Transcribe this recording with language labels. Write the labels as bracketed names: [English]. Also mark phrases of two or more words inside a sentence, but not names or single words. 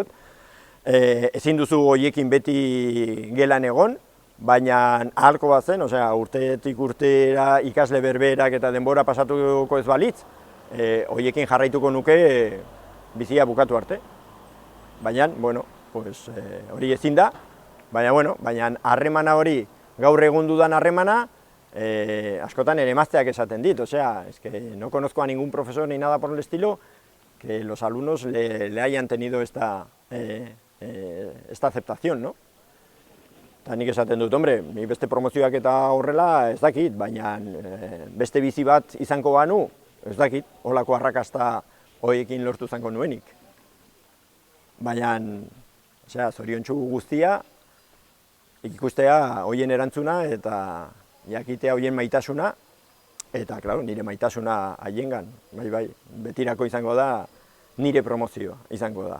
[Basque] Ezin duzu hoiekin beti gelan egon, baina ahalko bat zen, osea, urtetik urtera ikasle berberak eta denbora pasatuko ez balitz, hoiekin jarraituko nuke bizia bukatu arte. Baina, bueno, pues hori ezin da, baina harremana hori, gaur egun dudan harremana, askotan ere emazteak esaten dit, osea, [Spanish] es que no conozco a ningún profesor ni nada por el estilo que los alumnos le hayan tenido esta aceptación, ¿no? [Basque] Eta nik esaten dut, hombre, ni beste promozioak eta horrela ez dakit, baina beste bizi bat izango banu, ez dakit, holako arrakasta hoiekin lortu zango nuenik. Baina, osea, zoriontsu guztia, ikustea hoien erantzuna eta jakitea hoien maitasuna, eta, klaro, nire maitasuna haiengan, bai, betirako izango da, nire promozioa izango da.